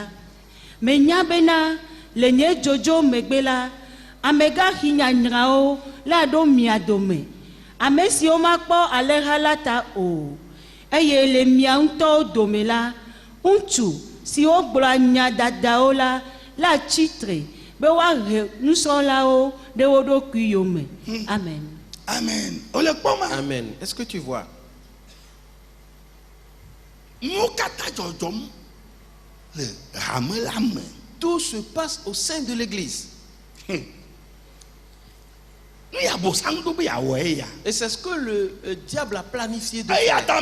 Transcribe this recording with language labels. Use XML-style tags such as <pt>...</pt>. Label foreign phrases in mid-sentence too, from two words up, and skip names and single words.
<ee>Menya bena le nye dzodzo megbe la amegaxi nyanyrawo la ɖo mia dome ame siwo makpɔ alẽha la ta o eye le mia ŋutɔwo dome la ŋutsu siwo gblɔa nya dadawo la tsitre be woahe nusrɔ̃lawo ɖe wo ɖokui yome. Amen. Amen.</ee> <fr>Amen. Est-ce que tu vois? Tout se passe au sein de l'église. Et c'est ce que le diable a planifié de faire.</fr>